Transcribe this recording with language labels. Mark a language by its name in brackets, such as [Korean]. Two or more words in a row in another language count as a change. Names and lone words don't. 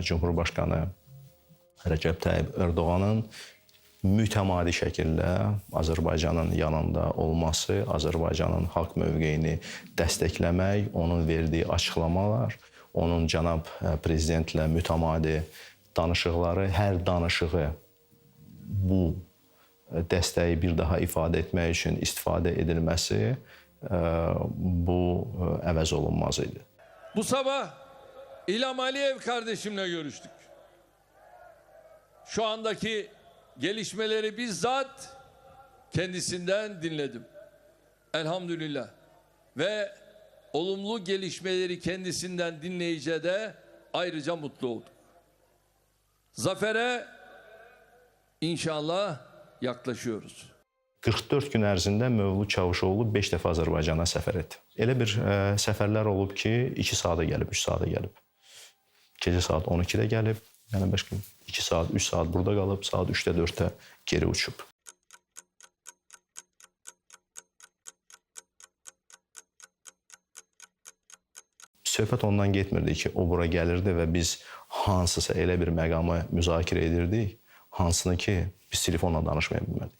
[Azerbaijani] Cumhurbaşqanı Rəcəb Tayyib Ərdoğanın mütəmadi şəkildə Azərbaycanın yanında olması, Azərbaycanın haqq mövqeyini dəstəkləmək, onun verdiyi açıqlamalar, onun cənab prezidentlə mütəmadi danışıqları, hər danışığı bu dəstəyi bir daha ifadə etmək üçün istifadə edilməsi bu əvəz olunmaz idi. [Turkish] Bu sabah İlham Aliyev kardeşimle görüştük. Şu andaki gelişmeleri bizzat kendisinden dinledim. Elhamdülillah. Ve olumlu gelişmeleri kendisinden dinleyince de ayrıca mutlu oldum. Zafere inşallah yaklaşıyoruz. [Azerbaijani] 44 gün ərzində Mövlud Çavuşoğlu 5 dəfə Azərbaycana səfər etdi. Elə bir səfərlər olub ki, 2 saata gəlib, 3 saata gəlib. Gecə saat 12-də gəlib, yəni başqa 2 saat, 3 saat burada qalıb, saat 3-də, 4-də geri uçub. Söhbət ondan getmirdi ki, o bura gəlirdi və biz hansısa elə bir məqamı müzakirə edirdik, hansını ki, biz telefonla danışmaya bilmirdik.